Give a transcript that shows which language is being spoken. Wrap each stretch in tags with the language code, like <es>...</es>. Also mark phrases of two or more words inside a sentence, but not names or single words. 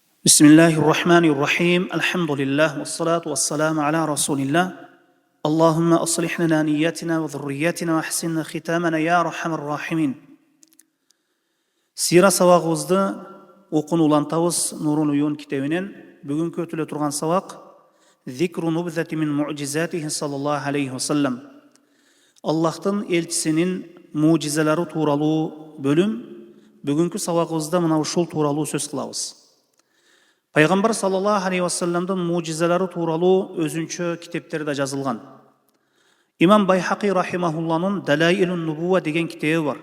<ar>Bismillahirrahmanirrahim. Alhamdulillah. والصلاة والسلام على رسول الله. اللهم أصلح لنا نياتنا وذرياتنا وأحسن ختامنا يا أرحم الراحمين.</ar> <ky>Сира сабағымызды оқын улантабыз Нурун уюн китебинен. Бүгүнкү өтүлө турган сабак</ky> <ar>ذكر نبذة من معجزاته صلى الله عليه وسلم.</ar> <ky>Аллахтын элчисинин муъжизалары тууралуу бөлүм. Бүгүнкү сабагыбызда мына ушул тууралуу сөз кылабыз. Пайгамбар</ky> <ar>صلى الله عليه وسلم</ar> <ky>муъжизалары тууралуу өзүнчө китептерде жазылган. Имам Байхақи рахимахулланын Далаилун Нубува деген китеби бар.</ky>